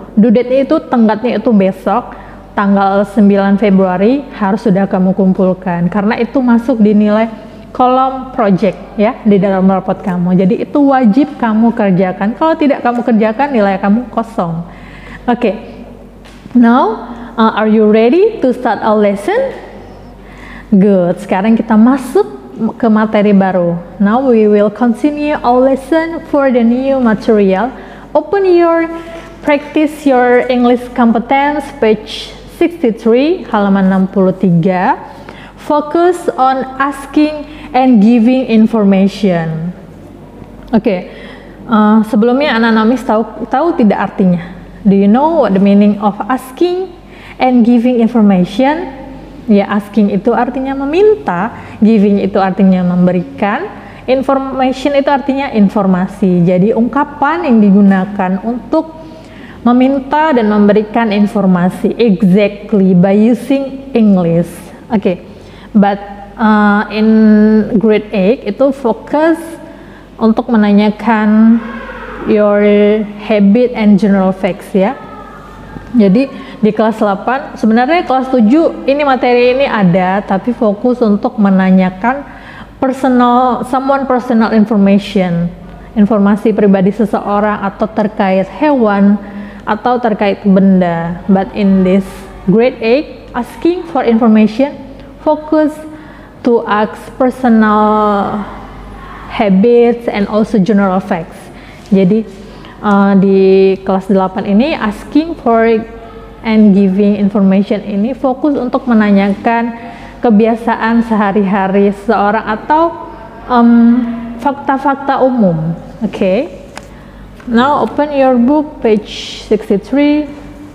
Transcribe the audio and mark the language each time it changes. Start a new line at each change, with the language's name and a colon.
English: Due date-
Indonesian: nya itu tenggatnya itu besok, tanggal 9 Februari harus sudah kamu kumpulkan. Karena itu masuk di nilai kolom project ya di dalam rapot kamu. Jadi itu wajib kamu kerjakan. Kalau tidak kamu kerjakan nilai kamu kosong. Oke.
English: Now are you ready to start our lesson?
Indonesian: Good. Sekarang kita masuk ke materi baru.
English: Now we will continue our lesson for the new material. Open your practice your English competence page 63
Indonesian: halaman 63.
English: Focus on asking and giving information.
Indonesian: Oke. Sebelumnya anak-anak Miss tahu tidak artinya?
English: Do you know what the meaning of asking and giving information?
Indonesian: Ya, asking itu artinya meminta, giving itu artinya memberikan, information itu artinya informasi. Jadi ungkapan yang digunakan untuk meminta dan memberikan informasi,
English: exactly by using English. Okay, but in grade 8
Indonesian: itu fokus untuk menanyakan
English: your habit and general facts ya.
Indonesian: Jadi di kelas 8, sebenarnya kelas 7 ini materi ini ada, tapi fokus untuk menanyakan personal information, informasi pribadi seseorang atau terkait hewan atau terkait benda.
English: But in this grade 8, asking for information, focus to ask personal habits and also general facts.
Indonesian: Jadi di kelas 8 ini
English: asking for and giving information
Indonesian: ini fokus untuk menanyakan kebiasaan sehari-hari seseorang atau fakta-fakta umum.
English: Okay. Now open your book page 63.